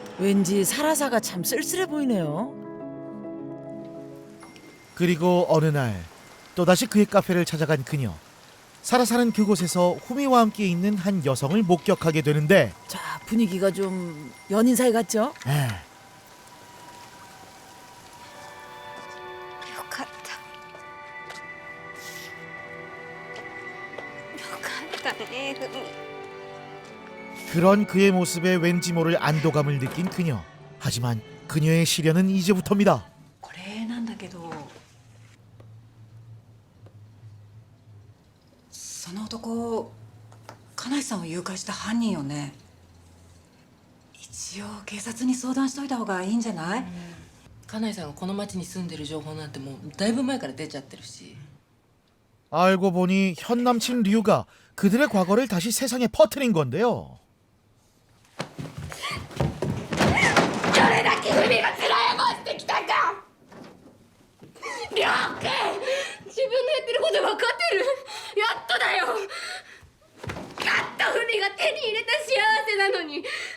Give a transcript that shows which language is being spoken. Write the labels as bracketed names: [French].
[Korean] 왠지 사라사가 참 쓸쓸해 보이네요. 그리고 어느 날 또다시 그의 카페를 찾아간 그녀. 사라사는 그곳에서 후미와 함께 있는 한 여성을 목격하게 되는데 자, 분위기가 좀 연인 사이 같죠? [Japanese] よかったよかったねふみ [Korean] 그런 그의 모습에 왠지 모를 안도감을 느낀 그녀. 하지만 그녀의 시련은 이제부터입니다. [Japanese] これなんだけど、その男金井さんを誘拐した犯人よね。一応警察に相談しといた方がいいんじゃない？金井さんがこの町に住んでる情報なんてもうだいぶ前から出ちゃってるし。 [Korean] 알고 보니 현 남친 류가 그들의 과거를 다시 세상에 퍼뜨린 건데요. [Japanese] どれだけふみが辛い思いしてきたかりょうくん自分のやってること分かってるやっとだよやっとふみが手に入れた幸せなのになんで